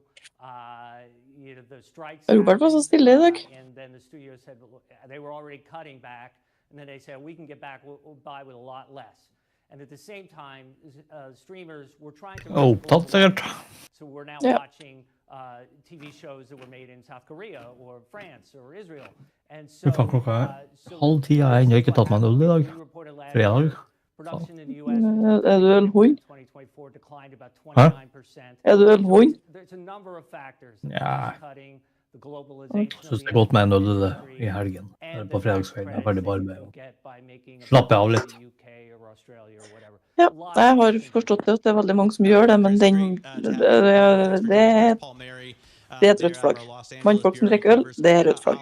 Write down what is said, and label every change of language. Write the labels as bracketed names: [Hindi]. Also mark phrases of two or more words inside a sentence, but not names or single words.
[English] The strikes happened, and then the studio said they were already cutting back, and then they said we can get back by with a lot less. And at the same time, streamers were trying to... So we're now watching TV shows that were made in South Korea or France or Israel. And so... [Norwegian] Halv 10 jeg ennå ikke tatt meg en øl I dag. Fredag. [English] Production in the US [Norwegian] du ølhund? [English] 2024 declined about 29%. [Norwegian] Du ølhund? [English] There's a number of factors. [Norwegian] Ja. [English] Cutting, the [Norwegian] Jeg [English] globalization [Norwegian] synes det godt med en øl I helgen. På fredagskvelden. Jeg er ferdig bare med å slappe av litt. Ja, jeg har forstått det at det veldig mange som gjør det, men det et rødt flagg. Mannfolk som drikker øl, det rødt flagg.